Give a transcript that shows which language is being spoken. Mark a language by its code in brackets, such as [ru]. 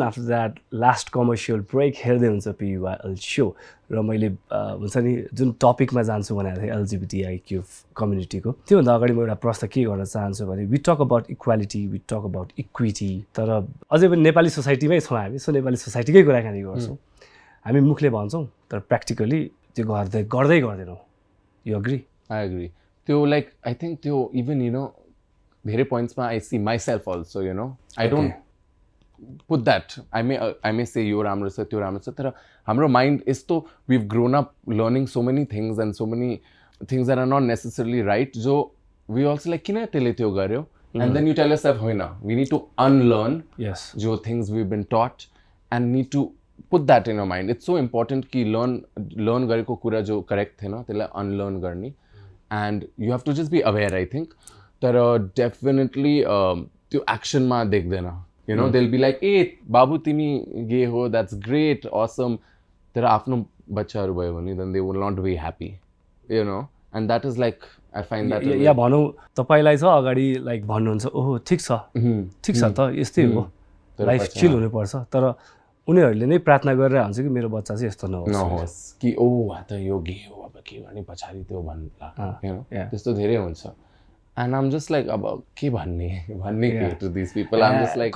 [en] After that last commercial break, [ne] हेर्दै हुन्छ PYL show र मैले हुन्छ नि जुन टपिकमा जान्छु भनेको थिएँ LGBTIQ कम्युनिटीको त्योभन्दा अगाडि म एउटा प्रश्न के गर्न चाहन्छु भने [en] we talk about equality we talk about equity [ne] तर अझै पनि नेपाली सोसाइटीमै छौँ हामी सो नेपाली सोसाइटीकै कुराकानी गर्छौँ हामी मुखले भन्छौँ तर प्र्याक्टिकली त्यो गर्दै गर्दैनौँ यु एग्री [en] I agree त्यो like I think त्यो even you know धेरै पोइन्ट्समा I see myself also you know I don't put that I may say [ne] यो राम्रो छ त्यो राम्रो छ तर हाम्रो mind यस्तो [en] we've grown up learning so many things and so many things that are not necessarily right जो we also like [ne] किन त्यसले त्यो गर्यो [en] and then you tell yourself होइन we need to unlearn जो things we've been taught and need to put that in our mind it's so important कि [ne] learn गरेको कुरा जो correct थिएन त्यसलाई unlearn गर्ने [en] and you have to just be aware I think [ne] तर definitely त्यो action मा देख्दैन [en] You know, they'll be like, hey, [ne] Babu timi gay ho, [en] that's great, awesome. [ne] Tera afno bachaharu bhayo bhane [en] then they will not be happy. You know, and that is like, I find that... [ne] Yeah, भनौँ तपाईलाई छ अगाडि like भन्नुहुन्छ ओहो ठिक छ त यस्तै हो लाइफ चिल हुनुपर्छ तर उनीहरूले नै प्रार्थना गरेर हुन्छ कि मेरो बच्चा चाहिँ यस्तो नहोस् कि ओ त यो गे हो अब के गर्ने पछाडि त्यो भन्ला हैन त्यस्तो धेरै हुन्छ [en] And I'm just like [ne] अब के भन्ने के [en] to these people I'm just like